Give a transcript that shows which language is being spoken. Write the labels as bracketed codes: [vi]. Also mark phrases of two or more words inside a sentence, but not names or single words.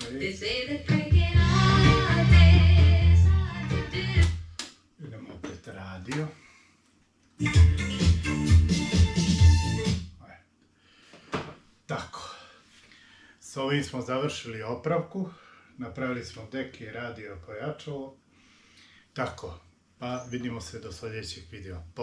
[en] They say that breaking hearts is hard to do. [hr] Idemo opet radio. Tako. S ovim smo završili opravku. Napravili smo dek i radio pojačalo. Tako. Pa vidimo se do sljedećeg videa.